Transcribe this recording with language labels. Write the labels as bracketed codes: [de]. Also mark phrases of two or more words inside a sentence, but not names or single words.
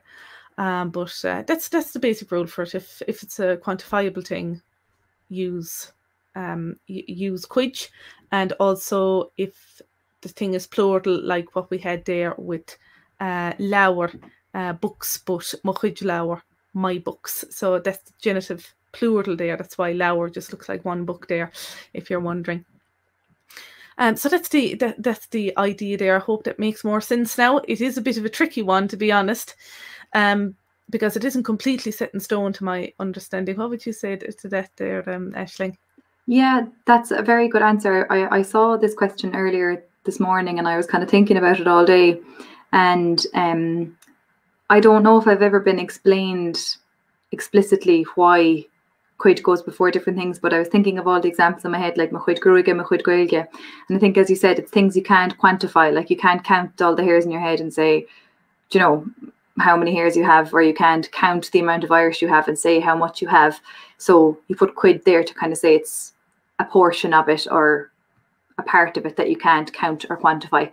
[en] But that's the basic rule for it. If it's a quantifiable thing, use chuid, and also if the thing is plural, like what we had there with leabhar, books, but [ga] chuid leabhar, [en] my books. So that's the genitive plural there. That's why leabhar just looks like one book there, if you're wondering. So that's the idea there. I hope that makes more sense now. It is a bit of a tricky one, to be honest, because it isn't completely set in stone to my understanding. What would you say to that there, Aisling? Yeah, that's a very good answer. I saw this question earlier this morning, and I was kind of thinking about it all day. And I don't know if I've ever been explained explicitly why chuid goes before different things, but I was thinking of all the examples in my head, like [ga] chuid gruige, chuid Gaeilge. [en] And I think, as you said, it's things you can't quantify. Like, you can't count all the hairs in your head and say, do you know how many hairs you have, or you can't count the amount of Irish you have and say how much you have. So you put chuid there to kind of say it's a portion of it, or a part of it that you can't count or quantify.